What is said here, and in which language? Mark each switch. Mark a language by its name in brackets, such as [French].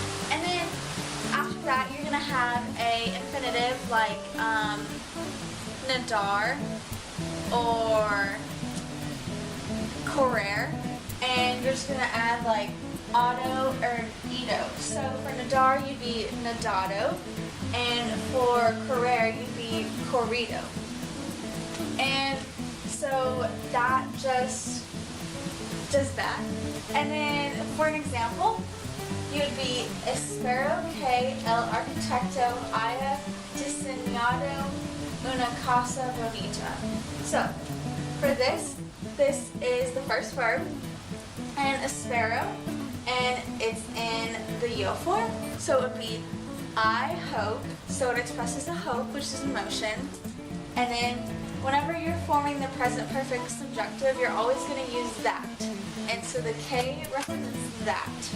[English] And then after that, you're going to have a infinitive like nadar or correr, and you're just going to add like auto or ido. So for nadar, you'd be nadado, and for correr, you'd be corrido. And so that just does that. [Spanish] And then for an example, you would be espero que el arquitecto haya diseñado una casa bonita. [English] So for this is the first verb, and espero, and it's in the yo form, so it would be I hope, so it expresses a hope, which is emotion. And then whenever you're forming the present perfect subjunctive, you're always going to use that, and so the K represents that.